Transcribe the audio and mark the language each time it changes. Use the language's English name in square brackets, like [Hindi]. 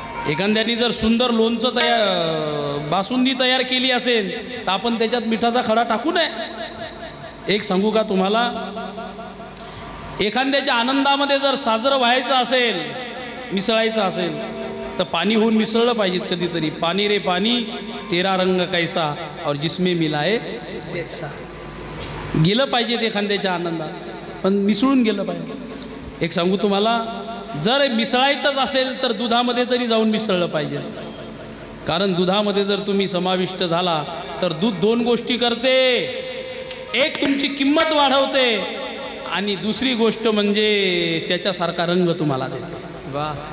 [Marathi] एखाद्याने जर सुंदर लोणचं बासुंदी तयार केली असेल तर आपण त्याच्यात मिठाचा खडा टाकू नये. एक सांगू का तुम्हाला, एखाद्याच्या आनंदामध्ये जर साजरं व्हायचं असेल, मिसळायचं असेल तर पाणी होऊन मिसळलं पाहिजे कधीतरी. [Hindi] पाणी रे पाणी तेरा रंग कैसा और जिसमें मिलाए वैसा. [Marathi] गेलं पाहिजे एखाद्याच्या आनंदात, पण मिसळून गेलं पाहिजे. एक सांगू तुम्हाला, जर मिसळायचंच असेल तर दुधामध्ये तरी जाऊन मिसळलं पाहिजे. कारण दुधामध्ये जर तुम्ही समाविष्ट झाला तर दूध दोन गोष्टी करते. एक तुमची किंमत वाढवते आणि दुसरी गोष्ट म्हणजे त्याच्यासारखा रंग तुम्हाला देते. वा.